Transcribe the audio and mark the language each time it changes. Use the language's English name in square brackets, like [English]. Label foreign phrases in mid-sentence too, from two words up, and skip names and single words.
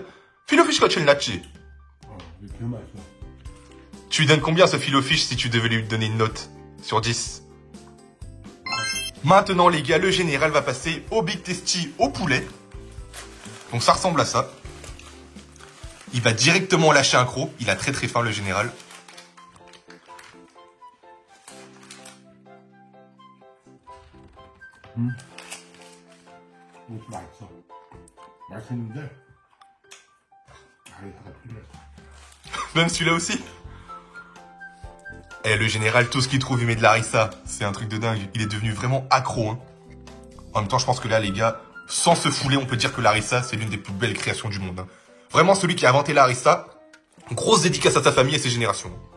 [French] Filet au fish quand tu l'as. Tu lui donnes combien ce filet au fish si tu devais lui donner une note sur 10? Maintenant les gars, le général va passer au Big Tasty au poulet. Donc ça ressemble à ça. Il va directement lâcher un croc. Il a très très faim le général. [Korean] 이것도 맛있어. 맛있는데 다리가 필요해. [French] Même celui-là aussi. Eh, le général, tout ce qu'il trouve, il met de l'harissa. C'est un truc de dingue. Il est devenu vraiment accro. Hein. En même temps, je pense que là, les gars, sans se fouler, on peut dire que l'harissa, c'est l'une des plus belles créations du monde. Hein. Vraiment, celui qui a inventé l'harissa, grosse dédicace à sa famille et ses générations.